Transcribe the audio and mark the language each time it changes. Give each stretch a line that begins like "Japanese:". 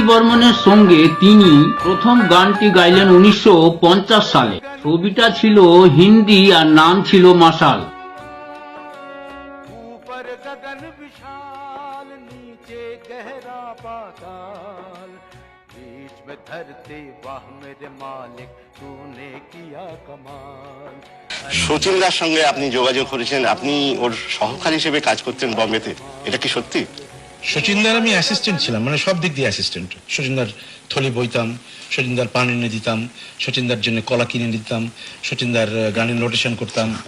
Bangla: বর্মনের সঙ্গে তিনি প্রথম গানটি গাইলেন 1950 সালে। ছবিটা ছিল হিন্দি আর নাম ছিল মাসাল।
Hindi: ऊपर गगन विशाल नीचे गहरा पाताल, बीच में धरती वाह मेरे मालिक तूने किया कमाल।
Bangla: শচীনদার সঙ্গে আপনি যোগাযোগ করেছেন, আপনি ওর সহকারী হিসেবে কাজ করতেন বম্বেতে, এটা কি সত্যি? শচীনদার আমি অ্যাসিস্ট্যান্ট ছিলাম, মানে সব দিক দিয়ে অ্যাসিস্ট্যান্ট। শচীনদার থলি বইতাম, শচীনদার পান এনে দিতাম, শচীনদার জন্য কলা কিনে দিতাম, শচীনদার গানের নোটেশন করতাম।